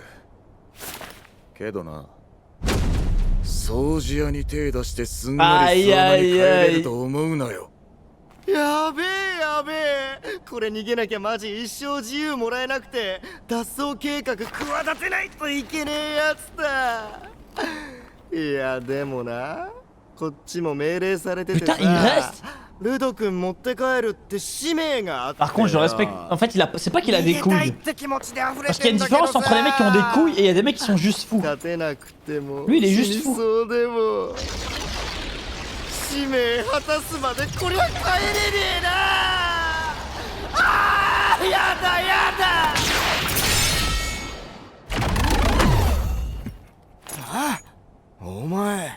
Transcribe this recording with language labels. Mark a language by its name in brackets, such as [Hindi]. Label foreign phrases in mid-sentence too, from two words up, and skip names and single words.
[Japanese] けどな、掃除屋に手出してすんなりサウナに帰れると思うなよ。やべえやべえ、これ逃げなきゃマジ一生自由もらえなくて脱走計画企てないといけねえやつだ。いやでもな、こっちも命令されててさ、 [French] Putain, il reste. [Japanese] ルド君持って帰るって使命があって。 [French] Par contre, je le respecte. En fait, c'est pas qu'il a des couilles. Parce qu'il y a une différence entre les mecs qui ont des couilles et il y a des mecs qui sont juste fous. [Japanese] 勝てなくても [French] Lui, il est juste [Japanese] 死に [French] fou. [Japanese] そうでも使命果たすまでこりゃ帰れねえな。あーやだやだ。あ、お前